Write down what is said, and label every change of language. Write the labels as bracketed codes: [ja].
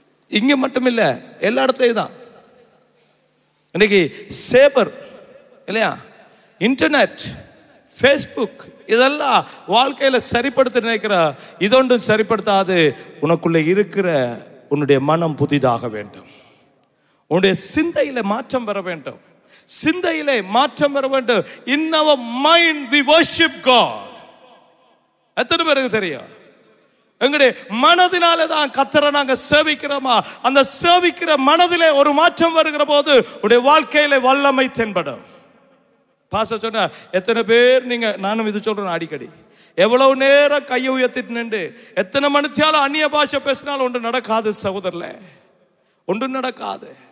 [ta] இங்க மட்டும் இல்ல, எல்லா இடத்துலயும் தான். இன்னைக்கு சேபர் இல்லையா, இன்டர்நெட், ஃபேஸ்புக், இதெல்லாம் வாழ்க்கையில சரிப்படுத்த நினைக்கிற இதொன்றும் சரிப்படுத்தாது. உனக்குள்ள இருக்கிற உன்னுடைய மனம் புதிதாக வேண்டும். உன்னுடைய சிந்தையில மாற்றம் பெற வேண்டும். சிந்தையிலே மாற்றம் பெற வேண்டும். [en] In our mind we worship God. [ta] எத்தனை பேருக்கு தெரியும்? எங்களுடைய மனதினாலே தான் கர்த்தரை நாங்க சேவிக்கிறோமா? அந்த சேவிக்கிற மனதிலே ஒரு மாற்றம் வருகிற போது உடைய வாழ்க்கையிலே வல்லமை தென்படும். பாஸ்டர் சொன்னா எத்தனை பேர் நீங்க, நானும் இது சொல்றேன் அடிக்கடி, எவ்வளவு நேரம் கையை உயர்த்திட்டு நின்று எத்தனை மணித்தியாலும் அந்நிய பாஷை பேசினாலும் ஒன்று நடக்காது சகோதரர்களே, ஒன்று நடக்காது.